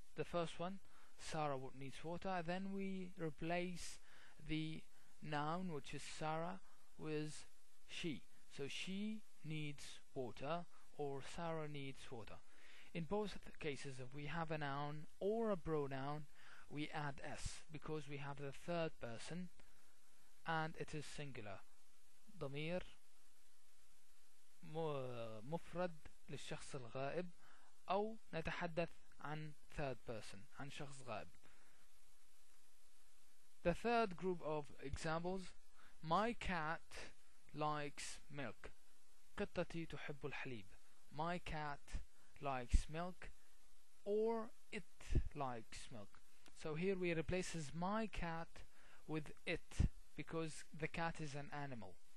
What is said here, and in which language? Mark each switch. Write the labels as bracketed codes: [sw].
[en] The first one, Sarah needs water. Then we replace the noun, which is Sarah, with she. So she needs water, or Sarah needs water. In both cases, if we have a noun or a pronoun, we add s because we have the third person and it is singular. [ar] ضمير مفرد للشخص الغائب، أو نتحدث عن third person، عن شخص غائب. [en] The third group of examples: My cat likes milk. [ar] قطتي تحب الحليب. [en] My cat likes milk, or it likes milk. So here we replaces my cat with it because the cat is an animal.